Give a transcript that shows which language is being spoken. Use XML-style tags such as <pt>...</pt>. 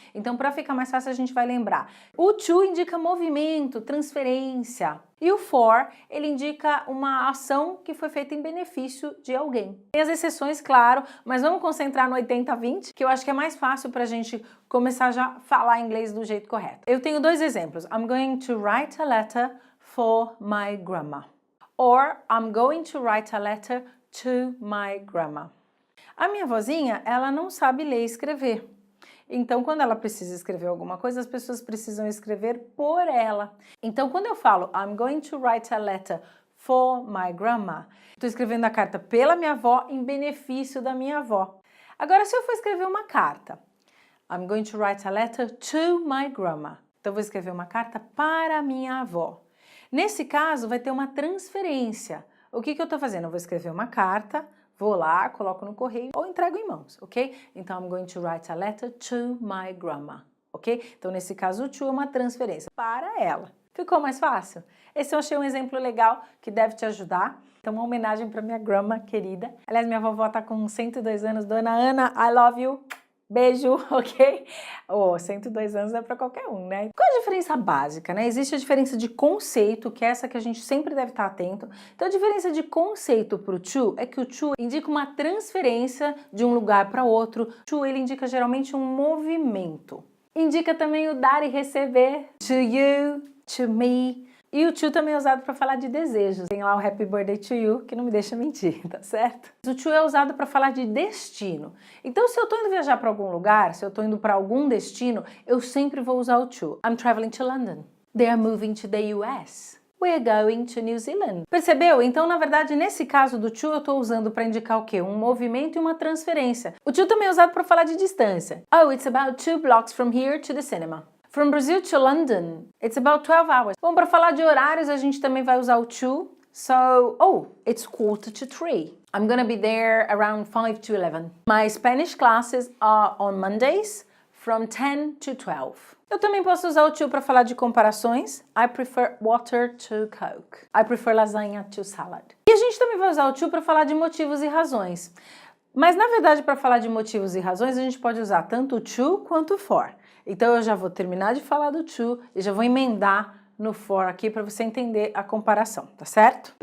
<pt>Então, para ficar mais fácil, a gente vai lembrar. O to indica movimento, transferência. E o for, ele indica uma ação que foi feita em benefício de alguém. Tem as exceções, claro, mas vamos concentrar no 80-20, que eu acho que é mais fácil pra gente começar já a falar inglês do jeito correto. Eu tenho dois exemplos.</pt> <en>I'm going to write a letter for my grandma. Or I'm going to write a letter to my grandma.</en> <pt>A minha vozinha, ela não sabe ler e escrever. Então, quando ela precisa escrever alguma coisa, as pessoas precisam escrever por ela. Então, quando eu falo</pt> <en>I'm going to write a letter for my grandma,</en> <pt>estou escrevendo a carta pela minha avó em benefício da minha avó. Agora, se eu for escrever uma carta,</pt> <en>I'm going to write a letter to my grandma.</en> <pt>Então, eu vou escrever uma carta para a minha avó. Nesse caso, vai ter uma transferência. O que eu estou fazendo? Eu vou escrever uma carta, vou lá, coloco no correio ou entrego em mãos, ok?</pt> <en>Então, I'm going to write a letter to my grandma, ok?</en> <pt>Então, nesse caso, o to é uma transferência para ela. Ficou mais fácil? Esse eu achei um exemplo legal que deve te ajudar. Então, uma homenagem para minha grandma querida. Aliás, minha vovó tá com 102 anos. Dona Ana,</pt> <en>I love you.</en> <pt>Beijo, ok? 102 anos é para qualquer um, né? Qual a diferença básica, né? Existe a diferença de conceito, que é essa que a gente sempre deve estar atento. Então, a diferença de conceito para o to é que o to indica uma transferência de um lugar para outro. O to, ele indica geralmente um movimento. Indica também o dar e receber.</pt> <en>To you, to me.</en> <pt>E o to também é usado para falar de desejos. Tem lá o</pt> <en>Happy Birthday to you,</en> <pt>que não me deixa mentir, tá certo? O to é usado para falar de destino. Então, se eu tô indo viajar para algum lugar, se eu tô indo para algum destino, eu sempre vou usar o to.</pt> <en>I'm traveling to London. They are moving to the US. We are going to New Zealand.</en> <pt>Percebeu? Então, na verdade, nesse caso do to, eu tô usando para indicar o quê? Um movimento e uma transferência. O to também é usado para falar de distância.</pt> <en>Oh, it's about 2 blocks from here to the cinema. From Brazil to London, it's about 12 hours.</en> <pt>Bom, para falar de horários, a gente também vai usar o to.</pt> <en>So, oh, it's 2:45. I'm gonna be there around 5 to 11. My Spanish classes are on Mondays from 10 to 12.</en> <pt>Eu também posso usar o to para falar de comparações.</pt> <en>I prefer water to Coke. I prefer lasagna to salad.</en> <pt>E a gente também vai usar o to para falar de motivos e razões. Mas, na verdade, para falar de motivos e razões, a gente pode usar tanto o to quanto o for. Então, eu já vou terminar de falar do to e já vou emendar no for aqui para você entender a comparação, tá certo?</pt>